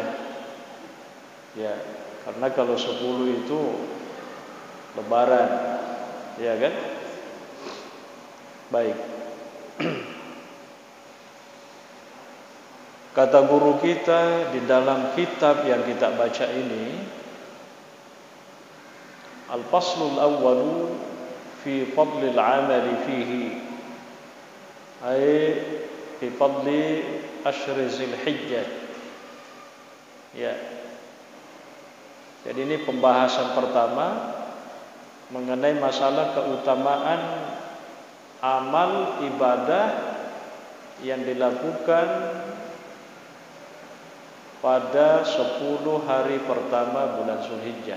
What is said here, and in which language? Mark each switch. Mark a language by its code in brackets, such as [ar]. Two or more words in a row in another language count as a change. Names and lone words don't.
[id] Ya, karena kalau 10 itu Lebaran, ya kan? Baik. Kata guru kita di dalam kitab yang kita baca ini, [ar] الفصل الأول في فضل العمل فيه، أي في فضل عشر ذي الحجة. [id] Ya. Jadi ini pembahasan pertama mengenai masalah keutamaan amal ibadah yang dilakukan pada 10 hari pertama bulan Zulhijjah.